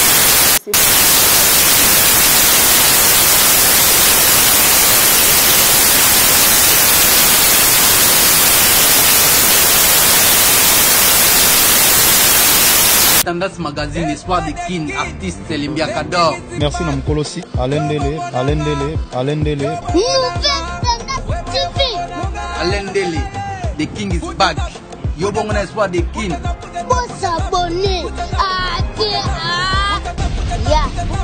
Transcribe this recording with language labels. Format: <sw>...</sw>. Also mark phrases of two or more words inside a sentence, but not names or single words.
<fr>Tendance Magazine, Espoir de Kin, artiste Limbia Kador. Merci Namkolosi, Alendele. Alendele,</fr> <en>the King is back.</en> <ln>Yobongona Espoir de Kin.</ln> <fr>Bon s'abonner.</fr>